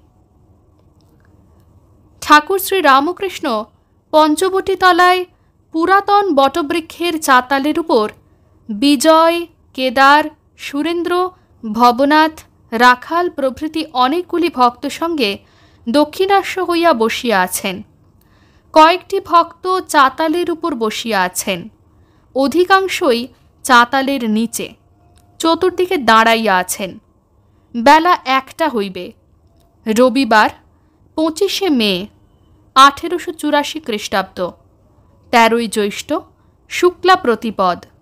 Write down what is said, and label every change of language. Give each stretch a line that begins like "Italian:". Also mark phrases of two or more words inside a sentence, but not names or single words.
Bangla: ঠাকুর শ্রী রামকৃষ্ণ পঞ্চবটী তলায় পুরাতন বটবৃক্ষের চাতালের উপর বিজয়, কেদার, সুরেন্দ্র, ভবনাথ, রাখাল প্রভৃতি অনেকগুলি ভক্ত সঙ্গে দক্ষিণাস্য हইয়া বসিয়া আছেন। কয়েকটি ভক্ত চাতালের উপর বসিয়া আছেন। অধিকাংশই চাতালের নিচে চতুর্দিকে দাঁড়াইয়া আছেন। বেলা 1টা হইবে। রবিবার 25 মে 1884 খ্রিস্টাব্দ, 13ই জ্যৈষ্ঠ, শুক্লা প্রতিপদ।